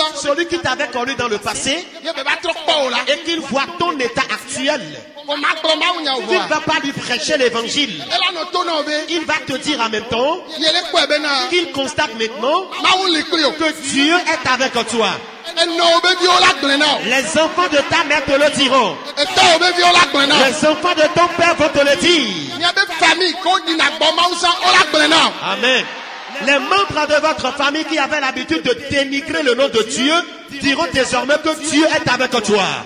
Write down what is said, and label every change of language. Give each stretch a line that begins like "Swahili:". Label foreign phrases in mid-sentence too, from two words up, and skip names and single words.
French: celui qui t'avait connu dans le passé
Ewe: Ye be va trɔ kpɔ o la.
French: et qu'il voit ton état actuel,
Ewe: O ma gblɔ Mawu nya o
French: tu ne
Ewe: vɔa.
French: vas pas lui prêcher l'évangile.
Ewe: Ela nɔ to na o be.
French: Il va te dire en même temps
Ewe: Yele kpɔe be na.
French: qu'il constate maintenant
Ewe: Mawu li kpli o.
French: que Dieu est avec toi. Les enfants de ta mère te le diront. Les enfants de ton père vont te le dire. Amen. Les membres de votre famille qui avaient l'habitude de dénigrer le nom de Dieu diront désormais que Dieu est avec toi.